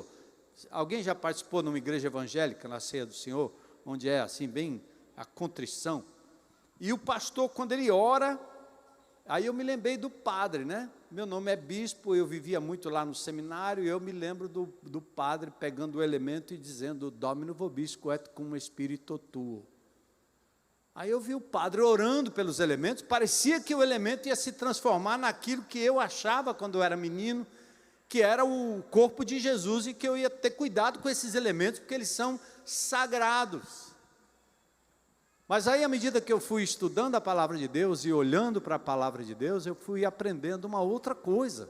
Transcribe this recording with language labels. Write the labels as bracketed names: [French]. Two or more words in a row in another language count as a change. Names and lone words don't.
[Portuguese] Alguém já participou numa igreja evangélica na ceia do Senhor, onde é assim, bem a contrição? E o pastor, quando ele ora, aí eu me lembrei do padre, né? Meu nome é bispo, eu vivia muito lá no seminário, e eu me lembro do padre pegando o elemento e dizendo, [Latin] Domino vobisco et cum spiritu tuo. [Portuguese] Aí eu vi o padre orando pelos elementos, parecia que o elemento ia se transformar naquilo que eu achava quando eu era menino, que era o corpo de Jesus, e que eu ia ter cuidado com esses elementos, porque eles são sagrados. Mas aí, à medida que eu fui estudando a palavra de Deus e olhando para a palavra de Deus, eu fui aprendendo uma outra coisa.